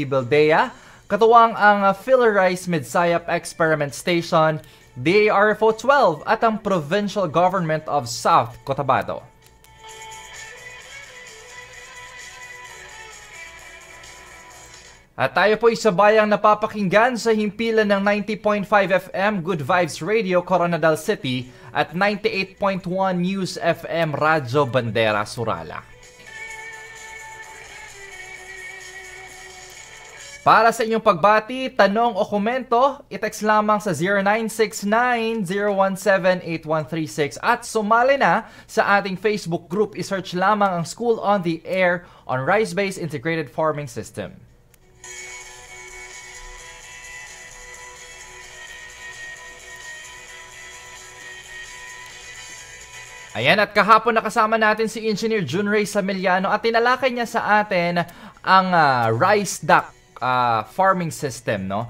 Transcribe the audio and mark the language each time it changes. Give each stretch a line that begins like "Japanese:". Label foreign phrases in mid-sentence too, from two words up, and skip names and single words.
Filipino: Bildea, katuwang ang PhilRice Midsayap Experiment Station, DARFO 12 at ang Provincial Government of South Cotabato. At tayo po isabayang napapakinggan sa himpilan ng 90.5 FM Good Vibes Radio, Coronadal City at 98.1 News FM Radyo Bandera, Surala. Para sa inyong pagbati, tanong o komento, i-text lamang sa 0969-017-8136 at sumali na sa ating
English: Facebook group.
Filipino: I-search lamang ang School on the Air on Rice-Based Integrated Farming System. Ayan, at kahapon nakasama natin si Engineer Junray Samiliano at tinalakay niya sa atin ang
English: rice duct farming system,
Filipino: no?